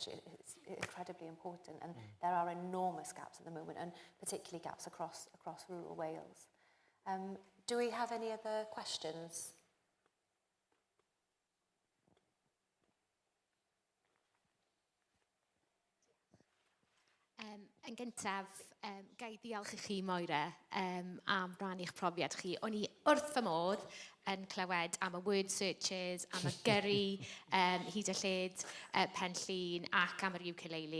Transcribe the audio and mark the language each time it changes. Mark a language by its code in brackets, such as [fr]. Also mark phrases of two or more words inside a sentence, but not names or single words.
[en] It's incredibly important, and there are enormous gaps at the moment, and particularly gaps across rural Wales. Do we have any other questions? [cy] Yn gyntaf, gai ddiolch i chi, Moira, am rhan i'ch profiad chi. O'n i wrth fy modd yn clywed am y [en] word searches, [cy] am y gyrru, hyd y lled, pen llun ac am yr ukulele.